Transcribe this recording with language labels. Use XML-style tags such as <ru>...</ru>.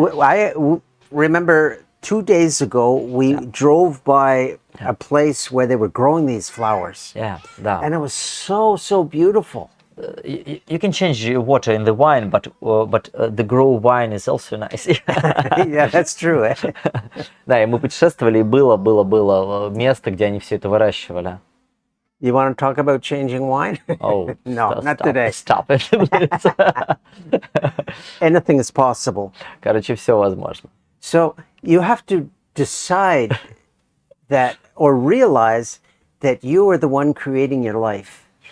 <en>I remember 2 days ago, we drove by a place where they were growing these flowers. Yeah, да. And it was so, so beautiful. You can change water in the wine, but the grow wine is also nice. Yeah, that's true. Eh?</en> <ru>Да, и мы путешествовали, и было место, где они все это выращивали.</ru> <en>You want to talk about changing wine? Oh, No, not stop, today. Stop it, please. Anything is possible.</en> <ru>Короче, все возможно.</ru> <en>So you have to decide that or realize that you are the one creating your life.</en>